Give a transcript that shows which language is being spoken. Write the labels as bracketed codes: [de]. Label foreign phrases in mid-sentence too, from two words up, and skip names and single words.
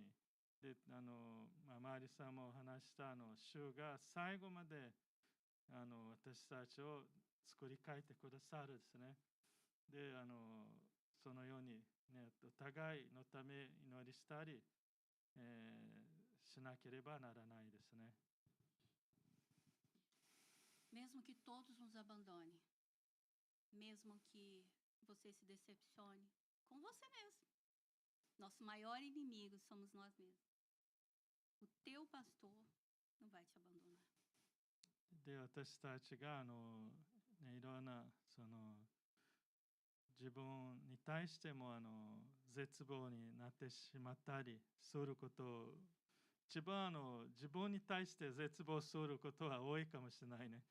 [ja] でマリさんも話した主が最後まで私たちを作り変えてくださるですね。でそのように、お互いのため祈りしたり、しなければならないですね。 [pt] Mesmo que todos nos abandonem, mesmo que você se decepcione com você mesmo, nosso maior inimigo somos nós mesmos. O teu pastor não vai te abandonar. [ja] で私たちがいろんな自分に対しても絶望になってしまったりすることを一番自分に対して絶望することは多いかもしれないね。